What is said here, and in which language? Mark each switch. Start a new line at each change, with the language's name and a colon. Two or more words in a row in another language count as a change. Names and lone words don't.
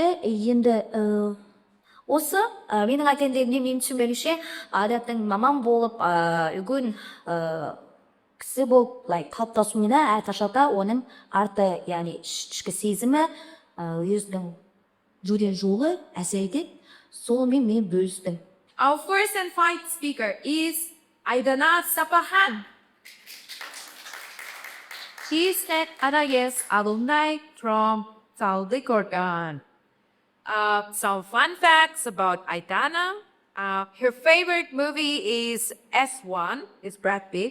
Kazakh: Енді осы менің айтайындығымды мен түсінбеліше адамның маман болып, үлкен кісі болып қалыптасуына әрқашанда оның арты, яғни ішкі сезімі, өзінің жүрген жолы әсер етеді. Солымен мен бөлістім.
English: Our first and final speaker is Aidana Saparkhan. She is an NIS alumni from Sadvakassova. Some fun facts about Aidana. Her favorite movie is S1, is Brad Pitt.